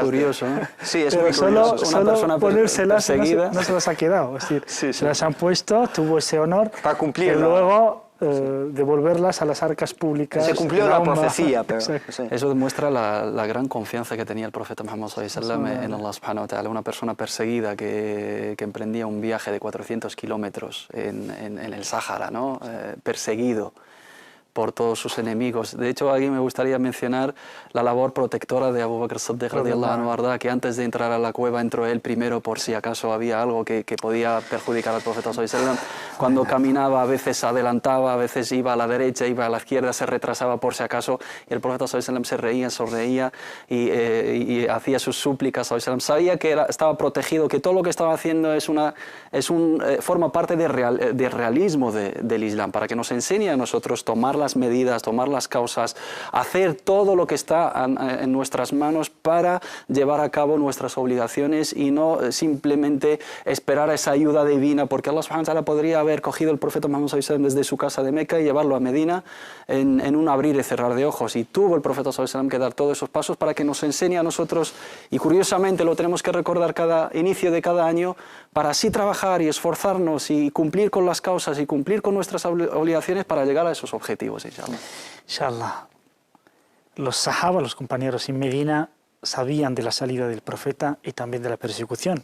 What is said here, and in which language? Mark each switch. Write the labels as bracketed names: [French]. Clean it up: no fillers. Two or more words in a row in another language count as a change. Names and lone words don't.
[Spanish] Curioso, ¿no? Sí, es pero muy curioso. Solo ponérselas no se las ha quedado. Es decir, se las han puesto, tuvo ese honor, para cumplir. Y luego devolverlas a las arcas públicas. Se cumplió la profecía, pero sí. Eso demuestra la gran confianza que tenía el profeta Muhammad [Arabic] صلى الله عليه وسلم [Spanish] en Allah [Arabic] سبحانه وتعالى, [Spanish] una persona perseguida que emprendía un viaje de 400 kilómetros en el Sáhara, ¿no? Perseguido por todos sus enemigos. De hecho, aquí me gustaría mencionar la labor protectora de Abu Bakr as-Siddiq [Arabic] رضي الله عنه, [Spanish] que antes de entrar a la cueva entró él primero por si acaso había algo que podía perjudicar al profeta [Arabic] صلى الله عليه وسلم. [Spanish] Cuando caminaba, a veces adelantaba, a veces iba a la derecha, iba a la izquierda, se retrasaba por si acaso, y el profeta [Arabic] صلى الله عليه وسلم [Spanish] se reía, sonreía y hacía sus súplicas [Arabic] صلى الله عليه وسلم. [Spanish] Sabía que estaba protegido, que todo lo que estaba haciendo forma parte del realismo del Islam, para que nos enseñe a nosotros tomar las medidas, tomar las causas, hacer todo lo que está en nuestras manos para llevar a cabo nuestras obligaciones, y no simplemente esperar a esa ayuda divina, porque Allah [Arabic] سبحانه وتعالى [Spanish] podría haber cogido el profeta Muhammad [Arabic] صلى الله عليه وسلم [Spanish] desde su casa de Meca y llevarlo a Medina en un abrir y cerrar de ojos, y tuvo el profeta [Arabic] صلى الله عليه وسلم [Spanish] que dar todos esos pasos para que nos enseñe a nosotros, y curiosamente lo tenemos que recordar cada inicio de cada año, para así trabajar y esforzarnos y cumplir con las causas y cumplir con nuestras obligaciones para llegar a esos objetivos, inshallah. Inshallah. Los sahaba, los compañeros en Medina, sabían de la salida del profeta y también de la persecución.